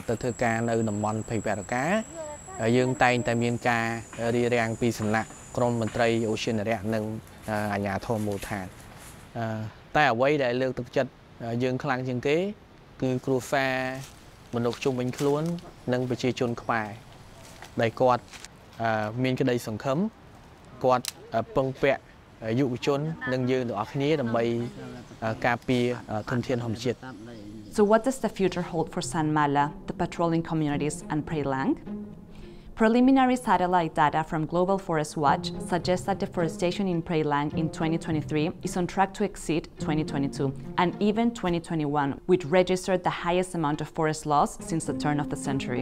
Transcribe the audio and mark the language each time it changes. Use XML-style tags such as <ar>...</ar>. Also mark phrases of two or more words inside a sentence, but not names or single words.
<km>ទៅធ្វើការនៅតំបន់ព្រៃបរកាយើងតែងតែមានការរៀបរៀងពីសំណាក់ក្រមមន្ត្រីអូសៀនរៈនិងអាជ្ញាធរមូលដ្ឋានតែអ្វីដែលលើកទឹកចិត្តយើងខ្លាំងជាងគេគឺគ្រួសារមនុស្សជុំវិញខ្លួននិងប្រជាជនខ្មែរដែលគាត់មានក្តីសង្ឃឹមគាត់ពឹងពាក់យុវជននិងយើងទាំងអស់គ្នាដើម្បីការពារធនធានធម្មជាតិ</km> <en>So what does the future hold for San Mala, the patrolling communities and Preah Lang? Preliminary satellite data from Global Forest Watch suggests that deforestation in Preah Lang in 2023 is on track to exceed 2022 and even 2021, which registered the highest amount of forest loss since the turn of the century.</en>